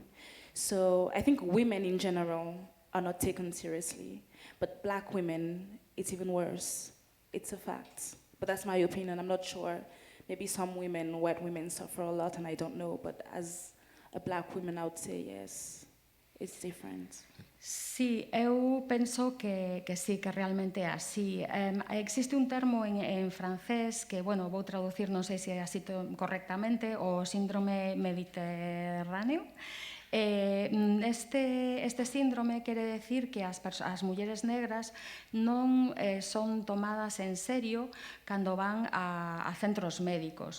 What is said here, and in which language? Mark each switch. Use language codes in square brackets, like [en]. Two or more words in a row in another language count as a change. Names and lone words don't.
[en] So I think women in general are not taken seriously, but black women, it's even worse. It's a fact. But that's my opinion. I'm not sure. Maybe some women, white women, suffer a lot, and I don't know. But as a black woman, I would say yes, it's different. [gl] Sí, eu penso que sí, que realmente é así. Existe un termo en francés que, bueno, vou traducir, non sei se é así correctamente, o síndrome mediterráneo. Este síndrome quere decir que as mulleres negras non son tomadas en serio cando van a centros médicos.